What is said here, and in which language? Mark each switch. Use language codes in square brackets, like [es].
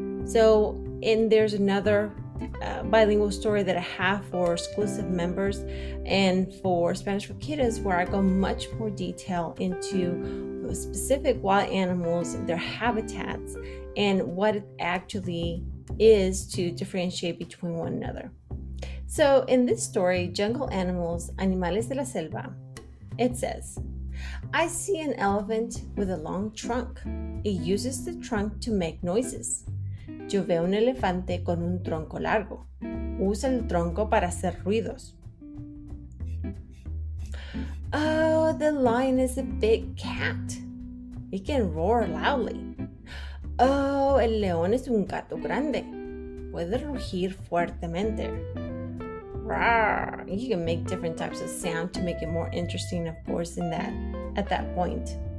[en] So, and there's another bilingual story that I have for exclusive members and for Spanish for Kiddos, where I go much more detail into specific wild animals, their habitats, and what it actually is to differentiate between one another. So in this story, Jungle Animals, [es] Animales de la Selva, [en] it says, I see an elephant with a long trunk. It uses the trunk to make noises. [es] Yo veo un elefante con un tronco largo. Usa el tronco para hacer ruidos. [en] Oh, the lion is a big cat. It can roar loudly. [es] Oh, el león es un gato grande. Puede rugir fuertemente. Rawr. [en] You can make different types of sound to make it more interesting, of course, at that point.